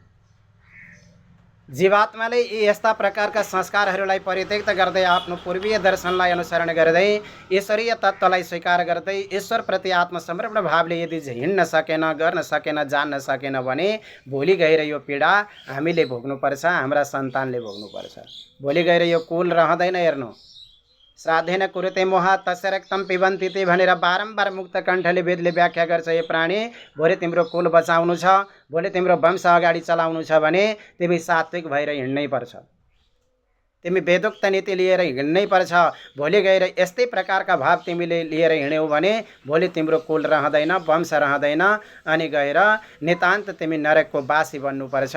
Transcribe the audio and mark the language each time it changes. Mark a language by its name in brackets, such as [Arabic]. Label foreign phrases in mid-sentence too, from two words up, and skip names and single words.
[Nepali] जीवात्माले यी यस्ता प्रकारका संस्कारहरूलाई परित्यक्त गर्दै आफ्नो पूर्वीय दर्शनलाई अनुसरण गर्दै ईश्वरीय तत्त्वलाई स्वीकार गर्दै ईश्वरप्रति आत्मसमर्पण भावले यदि हिँड्न सकेन, गर्न सकेन, जान्न सकेन भने भोलि गएर यो पीडा हामीले भोग्नुपर्छ, हाम्रा सन्तानले भोग्नुपर्छ। भोलि गएर यो कुल रहँदैन। हेर्नु, [Sanskrit] श्राद्धेन कुरुते मोह तस्य रक्तम पिबन्ति ते [Nepali] भनेर बारम्बार मुक्त कण्ठले वेदले व्याख्या गर्छ। हे प्राणी, भोलि तिम्रो कुल बचाउनु छ, भोलि तिम्रो वंश अगाडि चलाउनु छ भने तिमी सात्विक भएर हिँड्नै पर्छ, तिमी वेदोक्त नीति लिएर हिँड्नै पर्छ। भोलि गएर यस्तै प्रकारका भाव तिमीले लिएर हिँड्यौ भने भोलि तिम्रो कुल रहँदैन, वंश रहँदैन, अनि गएर नितान्त तिमी नरकको बासी बन्नुपर्छ।